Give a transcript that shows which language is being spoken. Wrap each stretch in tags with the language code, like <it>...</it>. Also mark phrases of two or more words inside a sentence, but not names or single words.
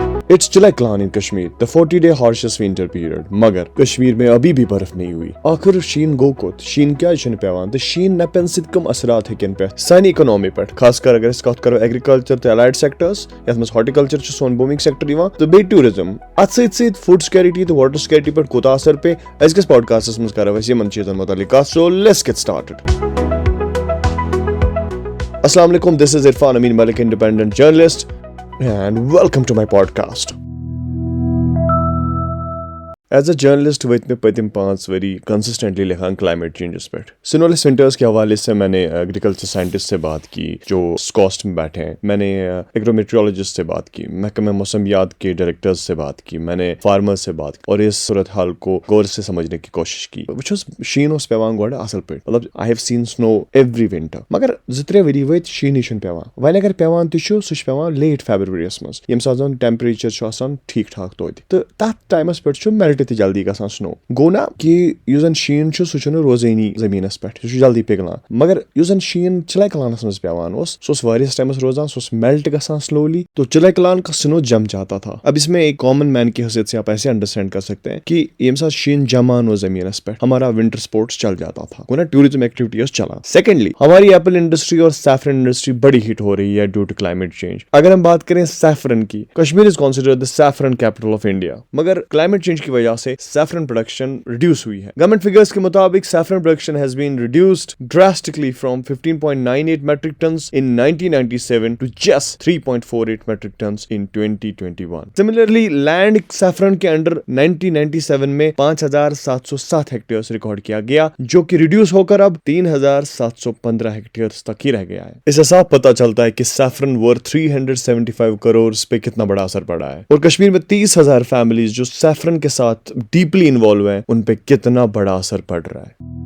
<en>It's Chilaklan in Kashmir, the 40-day harshest winter period.</en> <ur>مگر کشمیر میں ابھی بھی برف نہیں ہوئی.</ur> <ks>آخر شین گو کوت شین کیا چھن پیوان تہ شین نپن سۭتۍ کم اثرات ہیکن پہ سانی اکنامی پہ خاص کر اگر اس کت کرو ایگریکلچر تو</ks> <en>allied sectors</en> <ks>یتھ مز ہارٹیکلچر چھ سون</ks> <en>booming sector</en> <ks>یوان تو بیٚیہِ ٹوٗرزم اتھ سۭتۍ سۭتۍ</ks> <en>food security</en> <ks>تو</ks> <en>water security</en> <ks>پہ کوتاہ اثر پے أزکِس پاڈکاسٹس مز کرو أسۍ یمن چیزن متعلق کتھ.</ks> <en>So let's get started.</en> <ar>السلام علیکم,</ar> <en>this is Irfan Amin Malik, independent journalist, and welcome to my podcast. As a journalist</en> <ks>وٲتۍ مےٚ پٔتِم 5 ؤری کنسسٹنٹلی لکھان</ks> <en>climate changes</en> <ks>پہ.</ks> <en>snowless winters</en> <ur>کے حوالے سے میں نے</ur> <en>agriculture scientist</en> <ur>سے بات کی جو اسکاسٹ میں بیٹھے ہیں, میں نے ایگرومیٹرولوجسٹ سے بات کی, محکمہ موسمیات کے ڈائریکٹرز سے بات کی, میں نے فارمر سے بات کی اور اس صورت حال کو غور سے سمجھنے کی کوشش کی.</ur> <ks>وٕچھُس شیٖن اوس پیوان گۄڈٕ اصل پٲٹھۍ, مطلب</ks> <en>I have seen snow every winter,</en> <ks>مگر 2-3 ؤری وٲتۍ شیٖنٕے چھُنہٕ پیوان. وۄنۍ اگر پیوان تہِ چھُ سُہ چھُ پیوان لیٹ فیبرؤریَس منٛز ییٚمہِ ساتہٕ زن ٹیمپریچر چھُ آسان ٹھیٖک ٹھاک توتہِ, تہٕ تتھ ٹایمس پٮ۪ٹھ چھُ میلٹ تہِ جلدی گژھان سنو. گوٚو نا کہِ یُس زن شیٖن چھُ سُہ چھُنہٕ روزٲنی زٔمیٖنس پٮ۪ٹھ, سُہ چھُ جلدی پِگلان. مگر یُس زن شیٖن چِلَے منٛز پیوان اوس سُہ اوس واریاہس ٹایمس روزان, سُہ اوس میلٹ گژھان سلولی.</ks> <ur>تو چِلَے کا سنو جم جاتا تھا. اب اس میں ایک</ur> <en>common man</en> <ur>کی حیثیت سے آپ ایسے انڈرسٹینڈ کر سکتے ہیں کہ</ur> <ks>ییٚمہِ ساتہٕ شیٖن جمان</ks> <ur>ہو زمینس پہ ہمارا ونٹر سپورٹس چل جاتا تھا,</ur> <ks>گوٚو نا</ks> <en>tourism activity</en> <ks>ٲس چلان.</ks> <ur>سیکنڈلی ہماری</ur> <en>apple industry</en> <ur>اور</ur> <en>saffron industry</en> <ur>بڑی ہٹ ہو رہی ہے</ur> <en>due to climate change.</en> <ur>اگر ہم بات کریں سیفرن کی, کشمیر</ur> <en>is considered the saffron capital of India,</en> <ur>مگر</ur> <en>climate change</en> <ur>کی وجہ سے</ur> <en>saffron production</en> <ur>ریڈیوس ہوئی ہے. گورنمنٹ فگرز کے مطابق سیفرن پروڈکشن</ur> <en>has been reduced drastically from 15.98 metric tons in 1997 to just 3.48 metric tons in 2021.</en> <ur>Similarly, لینڈ سیفرن کے انڈر 1997 میں 5,707 ہیکٹیئرز ریکارڈ کیا گیا, جو کہ ریڈیوس ہو کر اب 3,715 ہیکٹیئرز تک ہی رہ گیا ہے. اس سے صاف پتہ چلتا ہے کہ سیفرن ورتھ 375 کروڑ پہ کتنا بڑا اثر پڑا ہے, اور کشمیر میں 30,000 فیملیز جو سیفرن کے ساتھ</ur> <en>deeply involved</en> <ur>ہیں ان پہ کتنا بڑا اثر پڑ رہا ہے.</ur>